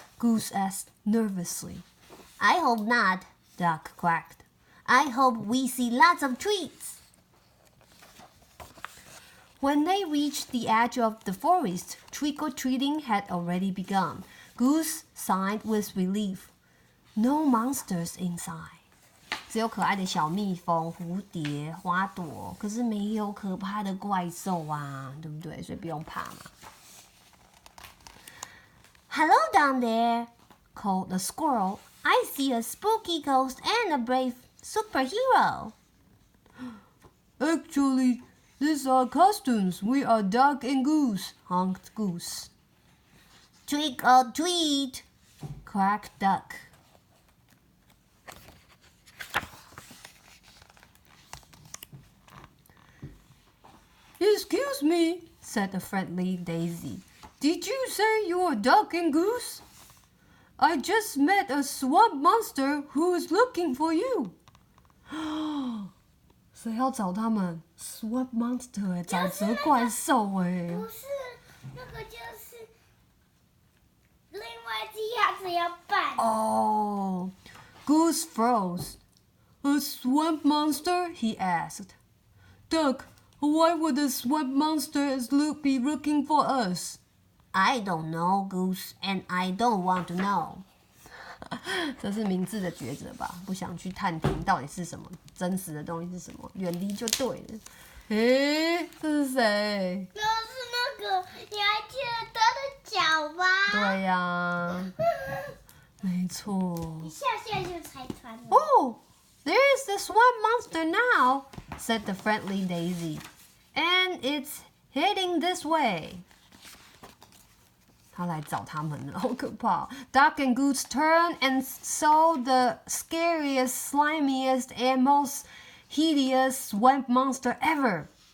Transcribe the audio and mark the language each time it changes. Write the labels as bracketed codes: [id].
[en] Goose asked nervously. I hope not, Duck quacked. I hope we see lots of treats. When they reached the edge of the forest, trick-or-treating had already begun. Goose sighed with relief. No monsters inside. [zh] 只有可爱的小蜜蜂、蝴蝶、花朵，可是没有可怕的怪兽啊，对不对？所以不用怕嘛。 [en] Hello down there, called the squirrel. I see a spooky ghost and a brave superhero. Actually, these are costumes. We are Duck and Goose, honked Goose. Trick or treat, Quack duck. Excuse me, said the friendly Daisy. Did you say you're Duck and Goose? I just met a swamp monster who is looking for you. [zh] 谁要找他们 ？Swamp monster 哎，沼泽怪兽哎。不是，那个就是另外一只鸭子要扮。 [en] Oh, Goose froze. A swamp monster? He asked. Duck, why would a swamp monster be looking for us? I don't know, Goose, and I don't want to know. [zh] 这是明智的抉择吧？不想去探听到底是什么，真实的东西是什么，远离就对了。诶，这是谁？就是那个，你还记得他的脚吗？对呀，没错。一下就拆穿了。 [en] Oh, there's the swamp monster now, said the friendly Daisy, and it's heading this way. [zh] 他来找他们了，好可怕！ [en] Duck and Goose turned and saw the scariest, slimiest, and most hideous swamp monster ever.